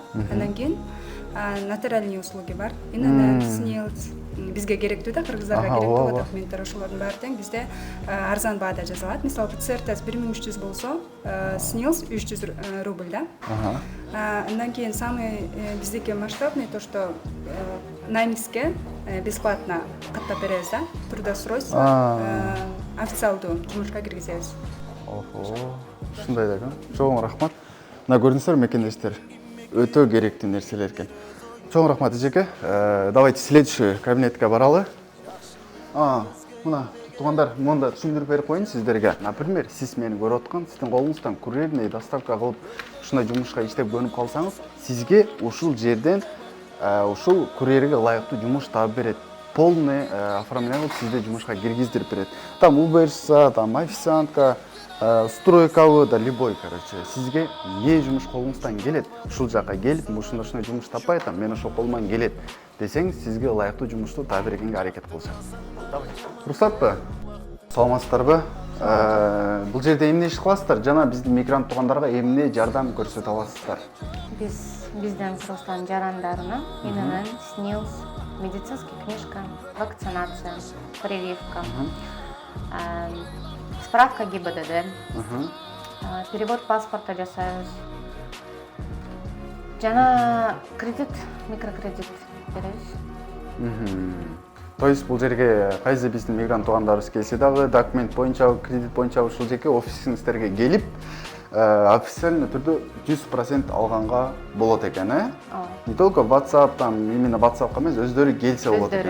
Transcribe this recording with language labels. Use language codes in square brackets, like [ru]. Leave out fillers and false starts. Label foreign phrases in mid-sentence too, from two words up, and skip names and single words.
[ky] Андан кийин [ru] нотариальные услуги [ky] бар. ИНН, СНИЛС, бизге керектүү да, кыргыздарга керектүү документтер, ошолордун баары тең бизде арзан баада жазылат. Мисалы ПЦР тест 1300 болсо, СНИЛС 300 рубль да. Андан кийин самый биздики [ru] масштабный то, что [ky] наймиске бесплатно каттап беребиз да, трудоустройство, официалдуу жумушка киргизебиз. Ушундай да экен. Чоң рахмат. Мына көрдүңүздөр мекендештер, өтө керектүү нерселер экен. Чоң рахмат эжеке. [ru] Давайте следующий [ky] кабинетке баралы. Мына туугандар, монда түшүндүрүп берип коеюн сиздерге. Например, сиз мени көрүп аткан, сиздин колуңуздан [ru] курьерный доставка [ky] кылып ушундай жумушка иштеп көнүп калсаңыз, сизге ушул жерден ушул курьерге ылайыктуу жумуш таап берет. [ru] Полный оформление [ky] кылып сизди жумушка киргиздирип берет. [ru] Там уборщица, там официантка, [ky] стройкабы да [ru] любой, короче, [ky] сизге не жумуш колуңуздан келет, ушул жака келип, ушундай жумуш таппай атам, мен ошол колуман келет десең, сизге ылайыктуу жумушту таап бергенге аракет кылышат. Уруксатпы? Саламатсыздарбы? Бул жерде эмне иш кыласыздар? Жана биздин мигрант туугандарга эмне жардам көрсөтө аласыздар? Биздин Кыргызстан жарандарына ИНН, СНИЛС, [ru] медицинская книжка, вакцинация, прививка, справка ГИБДД, перевод паспорта жасайбыз. [ky] Жана кредит, микрокредит беребиз. [ru] То есть [ky] бул жерге кайсы биздин мигрант туугандарыбыз келсе дагы документ боюнча, кредит боюнча ушул жерге офисиңиздерге келип, официальный түрдө 100% алганга болот экен, [ru] Не только WhatsApp, там именно [ky] WhatsApp-ка эмес, өздөрү келсе болот экен.